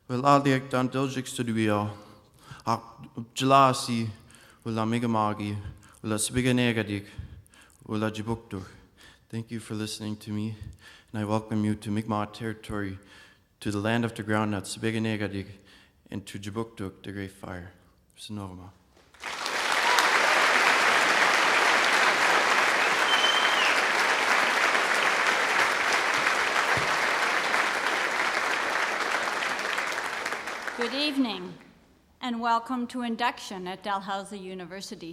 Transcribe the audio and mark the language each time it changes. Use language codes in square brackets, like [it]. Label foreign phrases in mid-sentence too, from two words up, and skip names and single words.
[mic] aldiak dan Dalhousie studio. Dalhousie ula migamagi ula spiganegadik ula jibuktuk. [en] Thank you for listening to me, and I welcome you to Mi'kmaq territory, to the land of the ground at Spiganegadig, and to Jibuktuk, the Great Fire. [mic] Sonorma. [en] Good evening, and welcome to Induction at Dalhousie University.